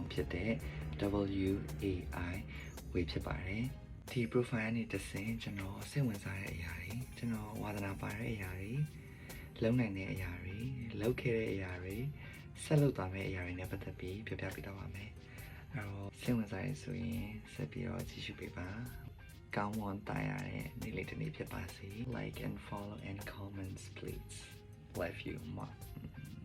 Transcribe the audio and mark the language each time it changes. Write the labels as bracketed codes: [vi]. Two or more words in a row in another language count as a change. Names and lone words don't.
[my] ဖြစ်တဲ့ WAI ဝေဖြစ်ပါတယ်ဒီ profile နဲ့တစ်ဆင့်ကျွန်တော်စိတ်ဝင်စားတဲ့အရာတွေကျွန်တော်ဝါသနာပါတဲ့အရာတွေလုံနိုင်တဲ့အရာတွေလုပ်ခဲ့တဲ့အရာတွေဆက်လုပ်သွားမယ့်အရာတွေနဲ့ပတ်သက်ပြီးပြောပြပေးတော့ပါမယ်အဲ့တော့စိတ်ဝင်စားရဆိုရင်ဆက်ပြီးတော့ကြည့်ရှုပေးပါကောင်းမွန်တာရတဲ့နေ့လေးတစ်နေ့ဖြစ်ပါစေ [en] like and follow and comments please love you more